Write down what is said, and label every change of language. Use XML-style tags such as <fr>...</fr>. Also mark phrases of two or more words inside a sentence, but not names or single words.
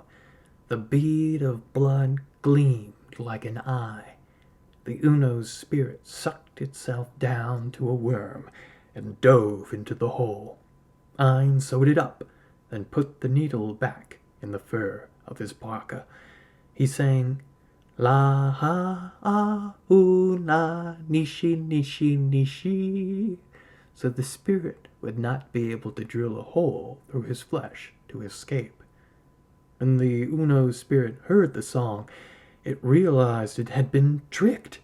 <en>The bead of blood gleamed like an eye. The Oono's spirit sucked itself down to a worm and dove into the hole. Ein sewed it up, then put the needle back in the fur of his parka. He sang, La ha ah una nishi nishi nishi, so the spirit would not be able to drill a hole through his flesh to escape. When the Oono spirit heard the song, it realized it had been tricked.</en>